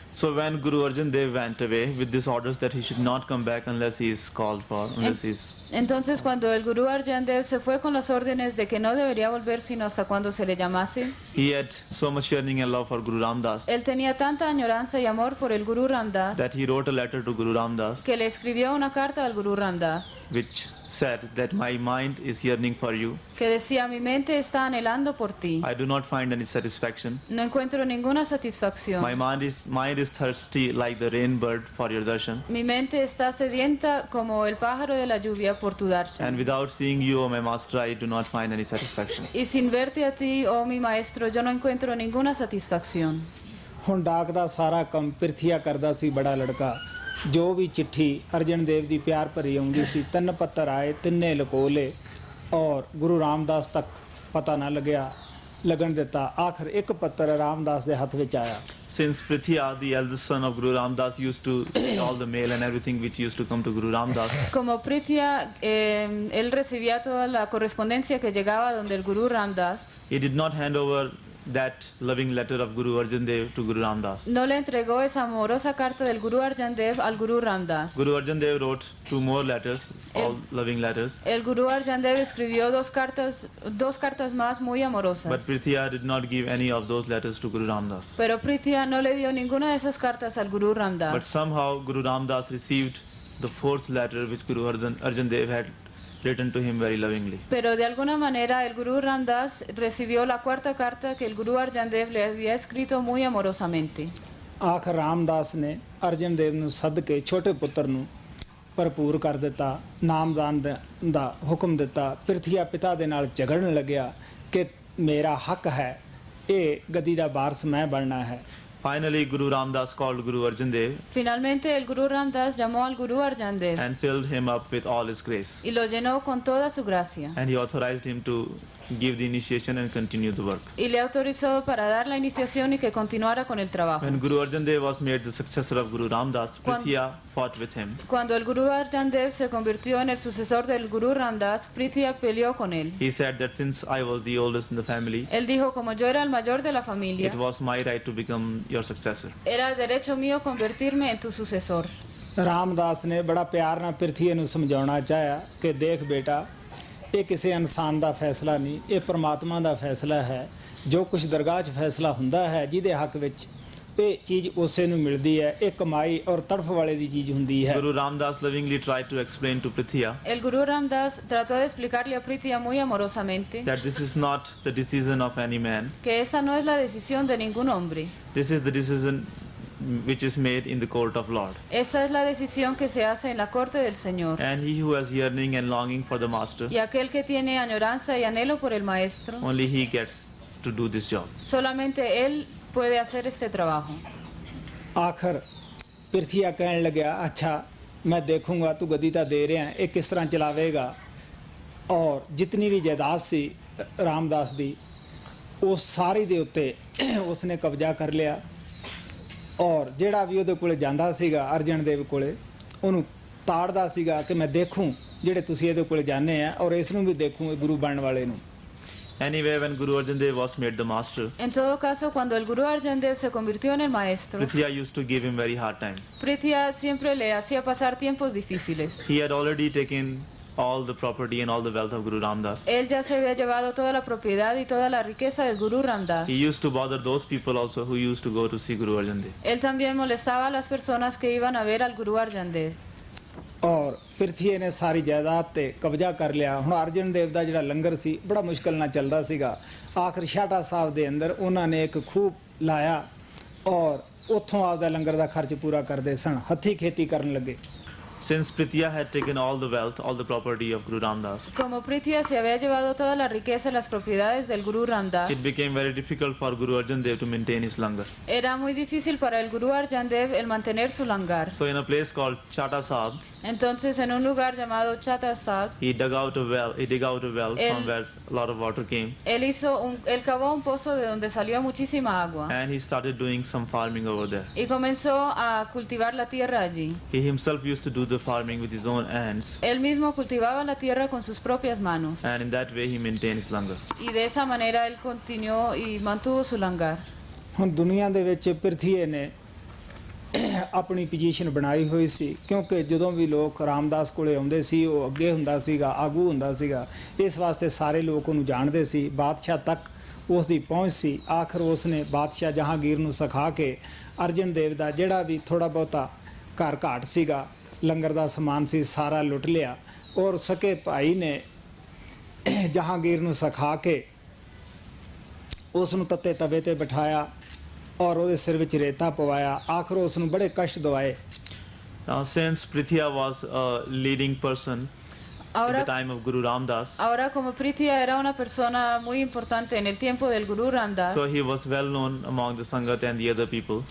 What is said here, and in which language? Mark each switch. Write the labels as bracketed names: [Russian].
[English] So when Guru Arjan Dev went away with this orders that he should not come back unless he is called for, unless he is... [Spanish] Entonces cuando el Guru Arjan Dev se fue con las órdenes de que no debería volver sino hasta cuando se le llamase, [English] He had so much yearning and love for Guru Ramdas [Spanish] él tenía tanta añoranza y amor por el Guru Ramdas [English] that he wrote a letter to Guru Ramdas [Spanish] que le escribió una carta al Guru Ramdas [English] which said that my mind is yearning for you. [Spanish] que decía: mi mente está anhelando por ti, [English] I do not find any satisfaction. [Spanish] no encuentro ninguna satisfacción. [English] My mind is thirsty like the rain bird for your darshan. [Spanish] Mi mente está sedienta como el pájaro de la lluvia por tu [English] And [Spanish] darshan. [English] without seeing you, O my master, I do not find any satisfaction. [Spanish] Y sin verte a ti, oh mi maestro, yo no encuentro ninguna satisfacción. [Punjabi] ਹੁਣ ਡਾਕ ਦਾ ਸਾਰਾ ਕੰਮ ਪਿਰਥੀਆ ਕਰਦਾ ਸੀ, ਬੜਾ ਲੜਕਾ। ਜੋ ਵੀ ਚਿੱਠੀ ਅਰਜਨ ਦੇਵ ਦੀ ਪਿਆਰ ਭਰੀ ਆਉਂਦੀ ਸੀ, 3 ਪੱਤਰ ਆਏ, ਤਿੰਨੇ ਲਕੋ ਲਏ ਔਰ ਗੁਰੂ ਰਾਮਦਾਸ ਤੱਕ ਪਤਾ ਨਾ ਲੱਗਣ ਦਿੱਤਾ। ਆਖਰ ਇੱਕ ਪੱਤਰ ਰਾਮਦਾਸ ਦੇ ਹੱਥ ਵਿੱਚ ਆਇਆ। [English] Since Prithia, the eldest son of Guru Ramdas, used to get all the mail and everything which used to come to Guru Ramdas, [Spanish] Como Prithia, él recibía toda la correspondencia que llegaba donde el Guru Ramdas. [English] he did not hand over that loving letter of Guru Arjan Dev to Guru Ramdas. [Spanish] No le entregó esa amorosa carta del Guru Arjan Dev al Guru Ramdas. [English] Guru Arjan Dev wrote 2 more letters, all loving letters, [Spanish] El Guru Arjan Dev escribió dos cartas más muy amorosas. [English] but Prithia did not give any of those letters to Guru Ramdas. [Spanish] Pero Prithia no le dio ninguna de esas cartas al Guru [English] But [Spanish] Ramdas. [English] somehow Guru Ramdas received the 4th letter which Guru Arjan Dev had written to him very lovingly. [Spanish] Pero de alguna manera el Guru Ramdas recibió la 4ª carta que el Guru Arjan Dev le había escrito muy amorosamente. [Punjabi] ਆਖਰ ਰਾਮਦਾਸ ਨੇ ਅਰਜਨ ਦੇਵ ਨੂੰ ਸੱਦ ਕੇ ਛੋਟੇ ਪੁੱਤਰ ਨੂੰ ਭਰਪੂਰ ਕਰ ਦਿੱਤਾ, ਨਾਮਦਾਨ ਦਾ ਹੁਕਮ ਦਿੱਤਾ। ਪਿਰਥੀਆ ਪਿਤਾ ਦੇ ਨਾਲ ਝਗੜਨ ਲੱਗਿਆ ਕਿ ਮੇਰਾ ਹੱਕ ਹੈ, ਇਹ ਗੱਦੀ ਦਾ ਵਾਰਸ ਮੈਂ ਬਣਨਾ ਹੈ। [English] Finally, Guru Ramdas called Guru Arjan Dev [Spanish] Finalmente el Guru Ramdas llamó al Guru Arjan Dev [English] and filled him up with all his grace. [Spanish] y lo llenó con toda su gracia. [English] And he authorized him to give the initiation and continue the work. [Spanish] Y le autorizó para dar la iniciación y que continuara con el trabajo. [English] When Guru Arjan Dev was made the successor of Guru Ramdas, [Spanish] Cuando- [English] Prithia fought with him. [Spanish] Cuando el Guru Arjan Dev se convirtió en el sucesor del Guru Ramdas, Prithia peleó con él. [English] He said that since I was the oldest in the family, [Spanish] Él dijo: como yo era el mayor de la familia, [English] it was my right to become your successor. [Spanish] era derecho mío convertirme en tu sucesor. [Punjabi] Ramdas ਨੇ ਬੜਾ ਪਿਆਰ ਨਾਲ ਪਿਰਥੀਏ ਨੂੰ ਸਮਝਾਉਣਾ ਚਾਹਿਆ ਕਿ ਦੇਖ ਬੇਟਾ, ਇਹ ਕਿਸੇ ਇਨਸਾਨ ਦਾ ਫੈਸਲਾ ਨਹੀਂ, ਇਹ ਪ੍ਰਮਾਤਮਾ ਦਾ ਫੈਸਲਾ ਹੈ। ਜੋ ਕੁਝ ਦਰਗਾਹ 'ਚ ਫੈਸਲਾ ਹੁੰਦਾ ਹੈ, ਜਿਹਦੇ ਹੱਕ ਵਿੱਚ ਇਹ ਚੀਜ਼ ਉਸੇ ਨੂੰ ਮਿਲਦੀ ਹੈ। ਇਹ ਕਮਾਈ ਔਰ ਤੜਫ ਵਾਲੇ ਦੀ ਚੀਜ਼ ਹੁੰਦੀ ਹੈ। [English] Guru Ramdas lovingly tried to explain to Prithia [Spanish] El Guru Ramdas trató de explicarle a Prithia muy amorosamente [English] that this is not the decision of any man. [Spanish] que esa no es la decisión de ningún hombre. [English] This is the decision which is made in the court of Lord. [Spanish] Esa es la decisión que se hace en la corte del Señor. [English] And he who has yearning and longing for the master, [Spanish] Y aquel que tiene añoranza y anhelo por el Maestro, [English] only he gets to do this job. [Spanish] solamente él puede hacer este trabajo. [Punjabi] ਆਖਰ ਪਿਰਥੀਆ ਕਹਿਣ ਲੱਗਿਆ, ਅੱਛਾ ਮੈਂ ਦੇਖੂੰਗਾ, ਤੂੰ ਗੱਦੀ ਤਾਂ ਦੇ ਰਿਹਾ, ਇਹ ਕਿਸ ਤਰ੍ਹਾਂ ਚਲਾਵੇਗਾ। ਔਰ ਜਿਤਨੀ ਵੀ ਜਾਇਦਾਦ ਸੀ ਰਾਮਦਾਸ ਦੀ, ਉਹ ਸਾਰੀ ਦੇ ਉੱਤੇ ਉਸਨੇ ਕਬਜ਼ਾ ਕਰ ਲਿਆ। ਔਰ ਜਿਹੜਾ ਵੀ ਉਹਦੇ ਕੋਲੇ ਜਾਂਦਾ ਸੀਗਾ ਅਰਜਨ ਦੇਵ ਕੋਲੇ, ਉਹਨੂੰ ਤਾੜਦਾ ਸੀਗਾ ਕਿ ਮੈਂ ਦੇਖੂੰ ਜਿਹੜੇ ਤੁਸੀਂ ਇਹਦੇ ਕੋਲੇ ਜਾਂਦੇ ਆ, ਔਰ ਇਸ ਨੂੰ ਵੀ ਦੇਖੂੰ, ਇਹ ਗੁਰੂ ਬਣਨ ਵਾਲੇ ਨੂੰ। [English] Anyway, when Guru Arjan Dev was made the master, [Spanish] En todo caso, cuando el Guru Arjan Dev se convirtió en el Maestro, [English] Prithia used to give him very hard time. [Spanish] Prithia siempre le hacía pasar tiempos difíciles. [English] He had already taken all the property and all the wealth of Guru Ramdas. [Spanish] Él ya se había llevado toda la propiedad y toda la riqueza del Guru Ramdas. [English] He used to bother those people also who used to go to see Guru Arjan Dev. [Spanish] Él también molestaba a las personas que iban a ver al Guru Arjan Dev. [Punjabi] ਔਰ ਪਿਰਥੀਏ ਨੇ ਸਾਰੀ ਜਾਇਦਾਦ ਤੇ ਕਬਜ਼ਾ ਕਰ ਲਿਆ। ਹੁਣ ਅਰਜਨ ਦੇਵ ਦਾ ਜਿਹੜਾ ਲੰਗਰ ਸੀ ਬੜਾ ਮੁਸ਼ਕਲ ਨਾਲ ਚੱਲਦਾ ਸੀਗਾ। ਆਖਰ ਛਾਟਾ ਸਾਹਿਬ ਦੇ ਅੰਦਰ ਉਹਨਾਂ ਨੇ ਇੱਕ ਖੂਹ ਲਾਇਆ ਔਰ ਉੱਥੋਂ ਆਪਦਾ ਲੰਗਰ ਦਾ ਖਰਚ ਪੂਰਾ ਕਰਦੇ ਸਨ, ਹੱਥੀਂ ਖੇਤੀ ਕਰਨ ਲੱਗੇ। [English] Since Prithia had taken all the wealth, all the property of Guru Ramdas, [Spanish] Como Prithia se había llevado toda la riqueza y las propiedades del Guru Ramdas, [English] it became very difficult for Guru Arjan Dev to maintain his langar. [Spanish] era muy difícil para el Guru Arjan Dev el mantener su langar. [English] So in a place called Chata Sahab, [Spanish] Entonces, en un lugar llamado Chata Sahab, [English] he dug out a well. He dig out a well from where a lot of water came, [Spanish] él cavó un pozo de donde salió muchísima agua [English] and he started doing some farming over there. [Spanish] y comenzó a cultivar la tierra allí. [English] He himself used to do the farming with his own hands, [Spanish] Él mismo cultivaba la tierra con sus propias manos. [English] and in that way he maintained his langar. [Spanish] Y de esa manera él continuó y mantuvo su langar. [Punjabi] ਹੁਣ ਦੁਨੀਆ ਦੇ ਵਿੱਚ ਪ੍ਰਿਥੀਏ ਨੇ ਆਪਣੀ position ਬਣਾਈ ਹੋਈ ਸੀ, ਕਿਉਂਕਿ ਜਦੋਂ ਵੀ ਲੋਕ ਰਾਮਦਾਸ ਕੋਲੇ ਆਉਂਦੇ ਸੀ ਉਹ ਅੱਗੇ ਹੁੰਦਾ ਸੀਗਾ, ਆਗੂ ਹੁੰਦਾ ਸੀਗਾ। ਇਸ ਵਾਸਤੇ ਸਾਰੇ ਲੋਕ ਉਹਨੂੰ ਜਾਣਦੇ ਸੀ। ਬਾਦਸ਼ਾਹ ਤੱਕ ਉਸ ਦੀ ਪਹੁੰਚ ਸੀ। ਆਖਰ ਉਸ ਨੇ ਬਾਦਸ਼ਾਹ ਜਹਾਂਗੀਰ ਨੂੰ ਸਿਖਾ ਕੇ ਅਰਜਨ ਦੇਵ ਦਾ ਜਿਹੜਾ ਵੀ ਥੋੜਾ ਬਹੁਤਾ ਘਰ ਘਾਟ ਸੀਗਾ, ਲੰਗਰ ਦਾ ਸਮਾਨ ਸੀ, ਸਾਰਾ ਲੁੱਟ ਲਿਆ। ਔਰ ਸਕੇ ਭਾਈ ਨੇ ਜਹਾਂਗੀਰ ਨੂੰ ਸਿਖਾ ਕੇ ਉਸ ਨੂੰ ਤੱਤੇ ਤਵੇ ਤੇ ਬਿਠਾਇਆ ਔਰ ਉਹਦੇ ਸਿਰ ਵਿੱਚ ਰੇਤਾ ਪਵਾਇਆ। ਆਖਰ ਉਸ ਨੂੰ ਬੜੇ ਕਸ਼ਟ ਦਵਾਏ। [English] Now, since Prithia was a leading person in the [Spanish] Ahora, [English] time of Guru Ramdas, [Spanish] ahora como Prithia era una persona muy importante en el tiempo del Guru Ramdas, [English] so he was well known among the Sangat and the other people.